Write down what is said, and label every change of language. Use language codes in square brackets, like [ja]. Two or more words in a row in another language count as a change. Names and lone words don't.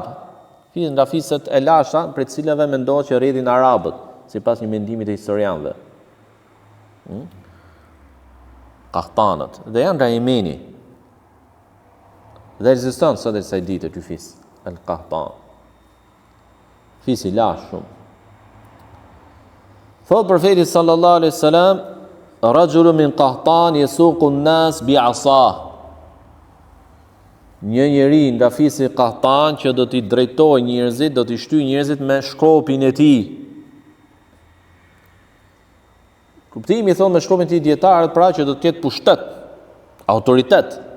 [sq] Fis nga fiset e lashta, për të cilave mendohet që rrjedhin arabët, sipas një mendimi të historianëve. Qahtanët, dhe janë nga Yemeni. Dhe ekziston sot e kësaj dite ky fis, al-qahtan. Fis i lashtë shumë. Thot profeti [ar] صلى الله عليه وسلم, رجل من قحطان يسوق الناس بعصاه. [sq] Një njeri nga fisi qahtan që do t'i drejtojë njerëzit, do t'i shtyjë njerëzit me shkopin e tij. Kuptimi thonë me shkopin e tij dietarët, pra që do të ketë pushtet, autoritet.